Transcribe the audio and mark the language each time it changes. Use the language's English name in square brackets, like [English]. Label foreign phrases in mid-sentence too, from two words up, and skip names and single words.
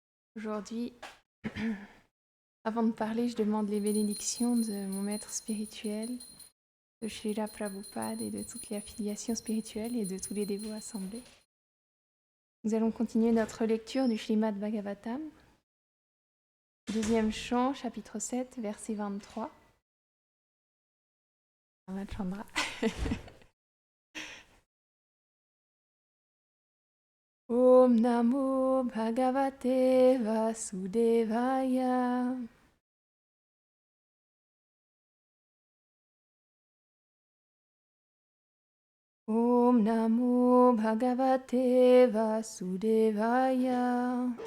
[French] Aujourd'hui, avant de parler, je demande les bénédictions de mon maître spirituel, de Srila Prabhupada et de toutes les affiliations spirituelles et de tous les dévots assemblés. Nous allons continuer notre lecture du Srimad Bhagavatam, deuxième chant, chapitre 7, verset 23. Ramachandra. [Sanskrit] ॐ नमो भगवते वासुदेवाय. ॐ नमो भगवते वासुदेवाय.